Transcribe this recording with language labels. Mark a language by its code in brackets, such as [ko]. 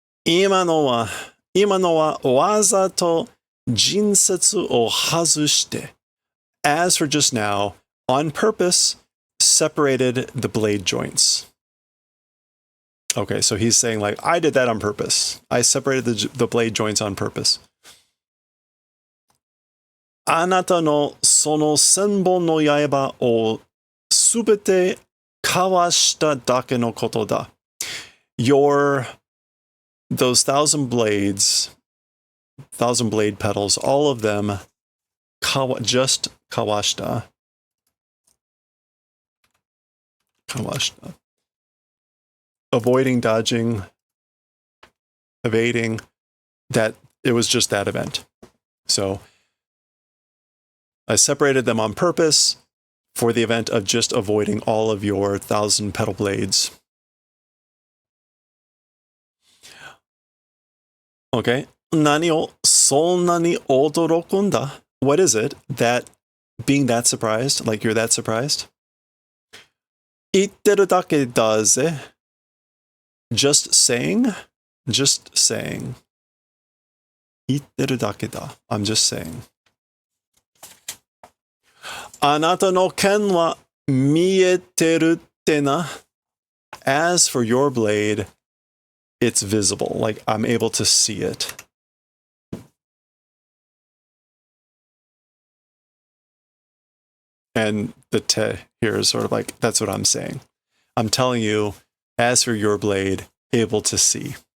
[ja] 今のはわざと人節を外して [en] as for just now, on purpose, separated the blade joints. Okay, so he's saying like, I did that on purpose. I separated the blade joints on purpose. [ja] あなたのその千本の刃をすべてかわしただけのことだ. [en] Those thousand blade petals, all of them, just kawashita. Avoiding, dodging, evading, that it was just that event. So I separated them on purpose for the event of just avoiding all of your 1,000 petal blades. Okay. [ja] 何をそんなに驚くんだ? [en] What is it that being that surprised, like you're that surprised? [ja] 言ってるだけだぜ. [en] Just saying? Just saying. [ja] 言ってるだけだ. [en] I'm just saying. [ja] あなたの剣は見えてるってな. [en] As for your blade, it's visible. Like I'm able to see it. And the te here is sort of like, that's what I'm saying. I'm telling you, as for your blade, able to see.